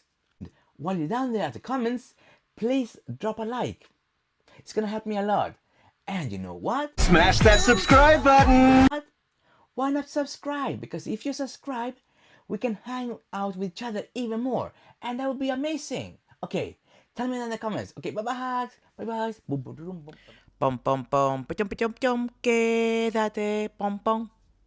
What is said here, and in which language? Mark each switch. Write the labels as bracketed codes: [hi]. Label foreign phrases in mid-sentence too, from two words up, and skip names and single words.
[en] While you're down there at the comments, please drop a like. It's gonna help me a lot. And you know what? Smash that subscribe button! Why not subscribe? Because if you subscribe, we can hang out with each other even more. And that would be amazing. Okay, tell me down in the comments. Okay, bye-bye. Bye-bye. Boom, boom, boom, boom. Pom, pom, pom. Pachom, pachom, pachom. Quédate. Pom, pom.